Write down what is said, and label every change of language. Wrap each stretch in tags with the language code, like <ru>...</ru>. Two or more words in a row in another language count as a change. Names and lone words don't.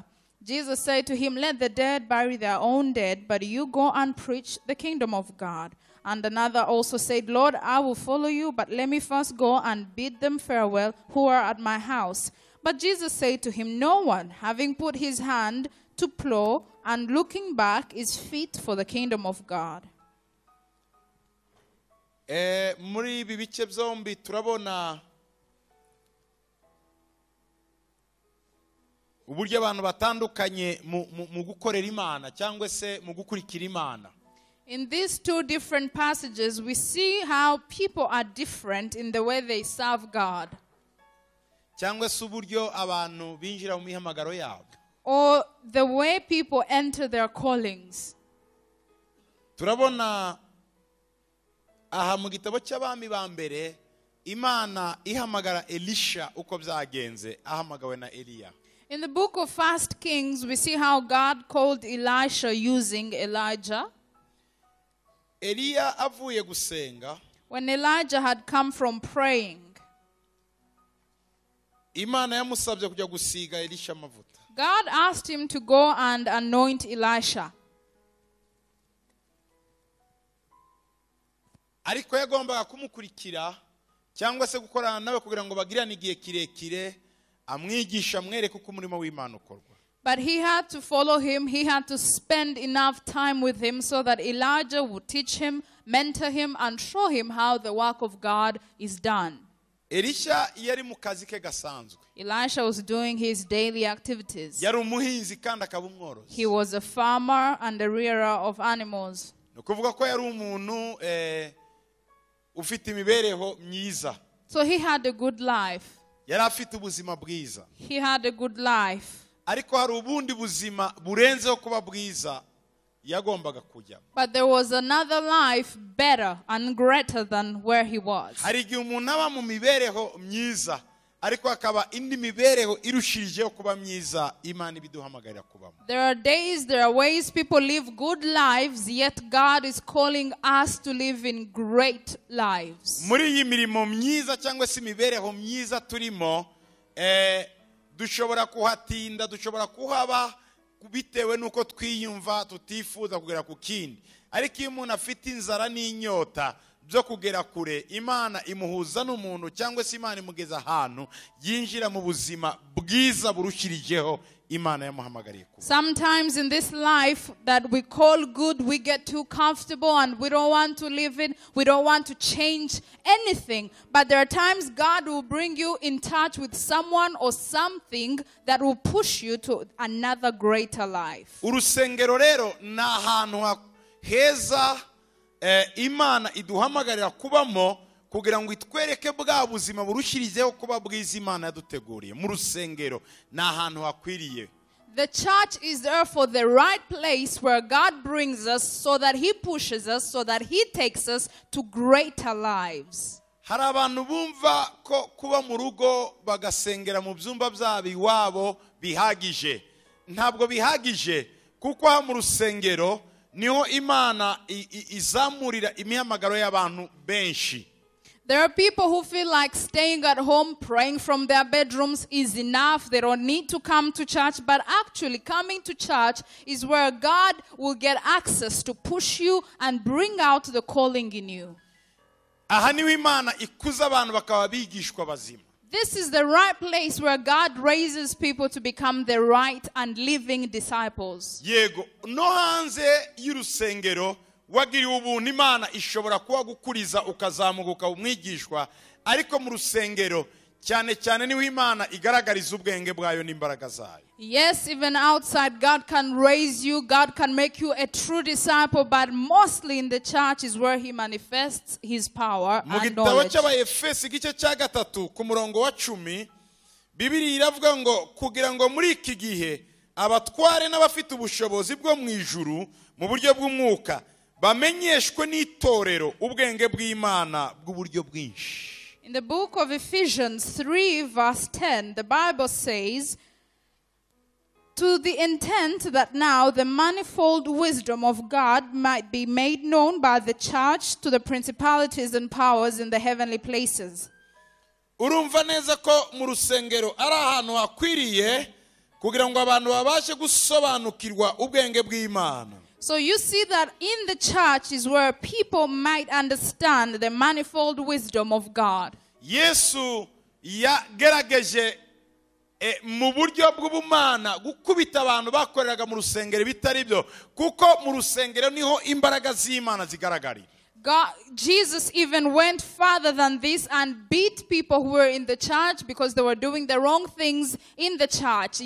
<en>Jesus said to him, let the dead bury their own dead, but you go and preach the kingdom of God. And another also said, Lord, I will follow you, but let me first go and bid them farewell who are at my house. But Jesus said to him, no one, having put his hand to plow and looking back, is fit for the kingdom of God.</en> <rw>Muri ibi bice byombi turabona uburyo abantu batandukanye mu gukorera Imana cyangwa se mu gukurikira Imana.</rw> <en>In these two different passages, we see how people are different in the way they serve God,</en> <rw>cyangwa se uburyo abantu binjira mu mihamagaro yabo,</rw> <en>or the way people enter their callings.</en> <rw>turabona aha mu gitabo cy'abami ba mbere Imana ihamagara Elisha uko byagenze ahamagawe na Eliya.</rw> <en>In the book of 1 Kings, we see how God called Elisha using Elijah.</en> <rw>Eliya avuye gusenga,</rw> <en>When Elijah had come from praying,</en> <rw>Imana yamusabye kujya gusiga Elisha amavuta.</rw> <en>God asked him to go and anoint Elisha.</en> <rw>Ariko yagombaga kumukurikira cyangwa se gukorana nawe kugira ngo bagirane igihe kirekire, amwigisha amwereke uko umurimo w'Imana ukorwa.</rw> <en>But he had to follow him. He had to spend enough time with him so that Elijah would teach him, mentor him, and show him how the work of God is done.</en> <rw>Elisha yari mu kazi ke gasanzwe.</rw> <en>Elisha was doing his daily activities.</en> <rw>Yari umuhinzi kandi akaba umworozi.</rw> <en>He was a farmer and a rearer of animals.</en> <rw>Nukuvuga ko yari umuntu ufite imibereho myiza.</rw> <en>So he had a good life.</en> <rw>Yari afite ubuzima bwiza.</rw> <en>He had a good life.</en> <rw>Ariko hari ubundi buzima burenzeho kuba bwiza yagombaga kujya.</rw> <en>But there was another life better and greater than where he was.</en> <rw>Hari igihe umuntu aba mu mibereho myiza ariko akaba indi mibereho irushirijeho kuba myiza Imana ibiduhamagarira kubamo.</rw> <en>There are days, there are ways people live good lives, yet God is calling us to live in great lives.</en> <rw>Muri iyi mirimo myiza cyangwa se imibereho myiza turimo, dushobora kuhatinda, dushobora kuhaba bitewe nuko twiyumva tutifuza kugera ku kindi. Ariko iyo umuntu afite inzara n'inyota byo kugera kure, Imana imuhuza n'umuntu cyangwa se Imana imugeza ahantu yinjira mu buzima bwiza burushirijeho Imana yamuhamagariye kuba.</rw> <en>Sometimes in this life that we call good, we get too comfortable and we don't want to live it. We don't want to change anything. But there are times God will bring you in touch with someone or something that will push you to another greater life.</en> <rw>Urusengero rero ni ahantu heza Imana iduhamagarira kubamo kugira ngo itwereke bwa buzima burushirizeho kuba bwiza Imana yaduteguriye. Mu rusengero ni ahantu hakwiriye.</rw> <en>The church is there for the right place where God brings us so that He pushes us, so that He takes us to greater lives.</en> <rw>Hari abantu bumva ko kuba mu rugo bagasengera mu byumba byabo iwabo bihagije. Ntabwo bihagije, kuko ha mu rusengero niho Imana izamurira imihamagaro y'abantu benshi.</rw> <en>There are people who feel like staying at home, praying from their bedrooms is enough. They don't need to come to church. But actually, coming to church is where God will get access to push you and bring out the calling in you.</en> <rw>Aha niho Imana ikuza abantu bakaba bigishwa bazima.</rw> <en>This is the right place where God raises people to become the right and living disciples.</en> <rw>Yego, no hanze y'urusengero wagiriwe ubuntu Imana ishobora kuba gukuriza ukazamuka umwigishwa, ariko mu rusengero cyane cyane niho Imana igaragariza ubwenge bwayo n'imbaraga zayo.</rw> <en>Yes, even outside God can raise you, God can make you a true disciple, but mostly in the church is where He manifests His power</en> <rw>Mu</rw> <en>and</en> <rw>gitabo</rw> <en>knowledge.</en> <rw>cy'Abaefesi igice cya 3 ku murongo wa 10 Bibiliya iravuga ngo kugira ngo muri iki gihe abatware n'abafite ubushobozi bwo mu ijuru mu buryo bw'umwuka bamenyeshwe n'itorero ubwenge bw'Imana bw'uburyo bwinshi.</rw> <en>In the book of Ephesians 3 verse 10, the Bible says, to the intent that now the manifold wisdom of God might be made known by the church to the principalities and powers in the heavenly places.</en> <rw>Urumva neza ko mu rusengero ari ahantu hakwiriye kugira ngo abantu babashe gusobanukirwa ubwenge bw'Imana.</rw> <en>So you see that in the church is where people might understand the manifold wisdom of God.</en> <rw>Yesu yagerageje mu buryo bw'ubumana gukubita abantu bakoreraga mu rusengero bitari byo, kuko mu rusengero niho imbaraga z'Imana zigaragarira.</rw> <en>Jesus even went further than this and beat people who were in the church because they were doing the wrong things in the church.</en>